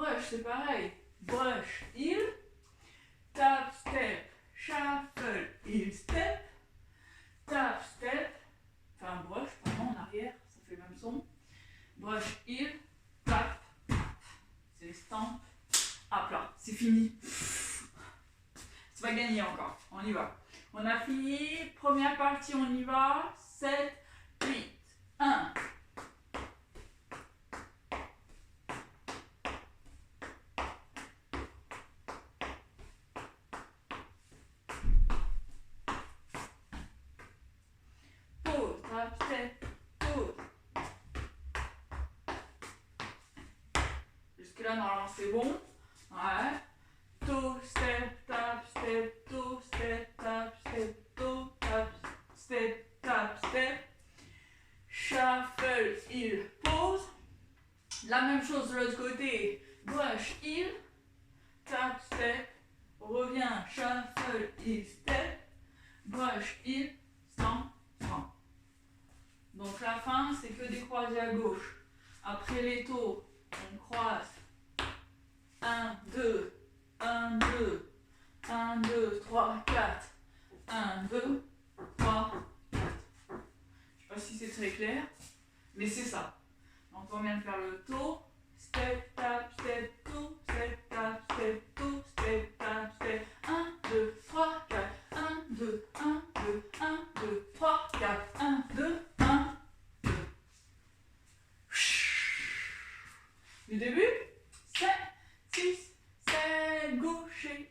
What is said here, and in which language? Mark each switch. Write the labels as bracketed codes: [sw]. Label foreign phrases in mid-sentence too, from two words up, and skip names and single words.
[fr] c'est pareil. Brush, [en] heel, tap, step, shuffle, heel, step, tap, step, [fr] enfin brush, pardon, en arrière, ça fait le même son. [en] Brush, heel, tap, [fr] c'est les stamps, à plat, c'est fini. C'est pas gagné encore, on y va. On a fini, première partie, on y va, 7, 8, 1. [en] Pause, tap, step, pause. [fr] Jusque-là, normalement, c'est bon. Ouais. [en] Toe, step, tap, step, toe, step, tap, step, toe, tap, step, tap, step. Shuffle, heel, pause. [fr] La même chose de l'autre côté. [en] Brush, heel, tap, step, revient, shuffle, heel, step. Brush, heel, stamp, stamp. [fr] Donc la fin, c'est que des croisés à gauche. Après les tours, on croise. 1, 2, 1, 2, 1, 2, 3, 4. 1, 2, 3, 4. Je ne sais pas si c'est très clair, mais c'est ça. Donc on vient de faire le tour. [en] Step, tap, step, toe, step, tap, step, toe, step, tap, step. [fr] 1, 2, 3, 4. 1, 2, 1, 2, 1, 2, 3, 4. 1, 2, 1, 2. Du début, 7, 6, 7, gaucher.